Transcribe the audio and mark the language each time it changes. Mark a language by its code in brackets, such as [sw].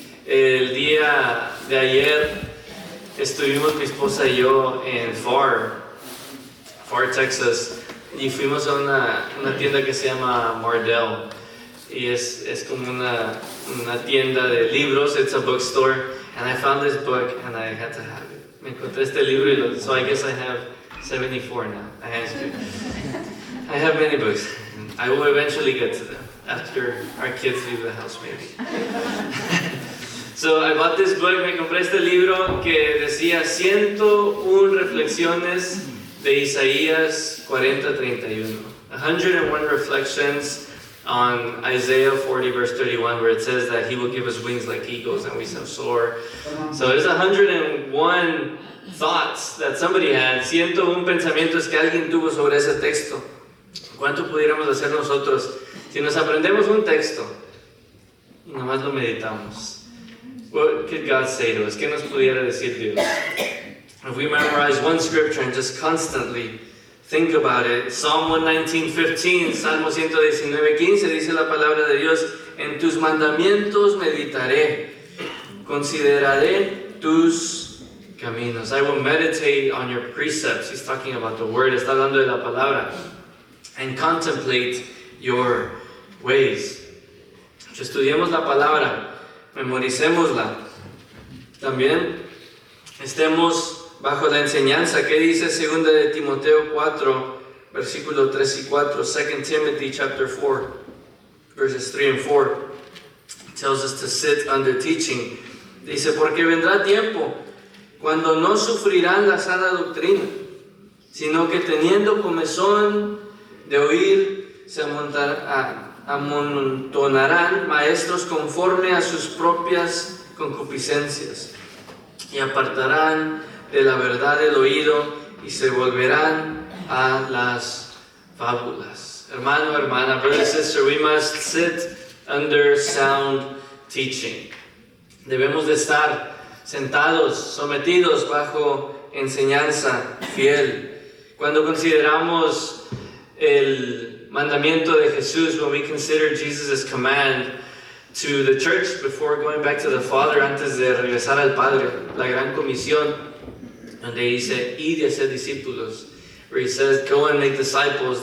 [es] El día de ayer estuvimos mi esposa y yo en Pharr, Texas, y fuimos a una tienda que se llama Mardel, y es como una tienda de libros. [en] It's a bookstore, and I found this book and I had to have it. [es] Me encontré este libro, [en] so I guess I have 74 now. I have many books. I will eventually get to them after our kids leave the house, maybe. So I bought this book. [es] Me compré este libro que decía 101 reflexiones de Isaías 40:31. [en] 101 reflections on Isaiah 40 verse 31, where it says that he will give us wings like eagles and we shall soar. So there's 101 thoughts that somebody had, [es] 101 pensamientos que alguien tuvo sobre ese texto. ¿Cuánto pudiéramos hacer nosotros si nos aprendemos un texto y nomás lo meditamos? [en] What could God say to us? [es] ¿Qué nos pudiera decir Dios? [en] If we memorize one scripture and just constantly think about it. [es] Psalm 119:15, Salmo 119:15 dice la palabra de Dios: en tus mandamientos meditaré, consideraré tus caminos. [en] I will meditate on your precepts. He's talking about the word, [es] está hablando de la palabra. [en] And contemplate your ways. [es] Estudiemos la palabra, memoricémosla. También estemos bajo la enseñanza. ¿Qué dice 2 de Timoteo 4, versículo 3 y 4? [en] 2 Timothy chapter 4, verses 3 and 4. It tells us to sit under teaching. [es] Dice, porque vendrá tiempo cuando no sufrirán la sana doctrina, sino que teniendo comezón de oír, se amontonarán maestros conforme a sus propias concupiscencias, y apartarán de la verdad el oído y se volverán a las fábulas. Hermano, hermana, [en] brother, sister, we must sit under sound teaching. [es] Debemos de estar sentados, sometidos bajo enseñanza fiel. Cuando consideramos el mandamiento de Jesús, [en] when we consider Jesus' command to the church before going back to the Father, [es] antes de regresar al Padre, la gran comisión, donde dice, id y hacer discípulos, [en] where he says, go and make disciples.